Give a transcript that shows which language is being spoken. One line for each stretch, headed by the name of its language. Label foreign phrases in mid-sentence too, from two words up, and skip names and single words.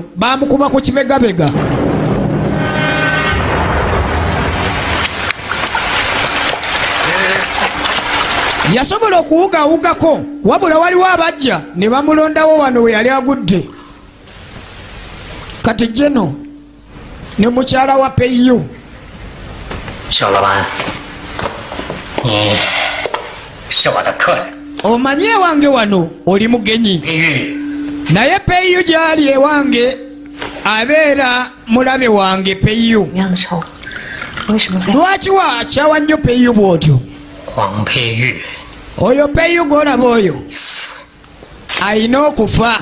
Ganda: baamukuba ku kibegabega. yasobola okuwugaawugako wabula waliwo abajja ne bamulondawo wano we yali agudde. kati jeno ne mukyala wa peyu.
Chinese: 小老板，你是我的客人。
Ganda: omanyi ewange wano oli mugenyi. naye peyu gyali ewange abeera mulabe wange peyu. lwaki wakyawa nnyo peyu bw'otyo? 黄佩玉 oyo peyu gw'olaba oyo ayina okufa.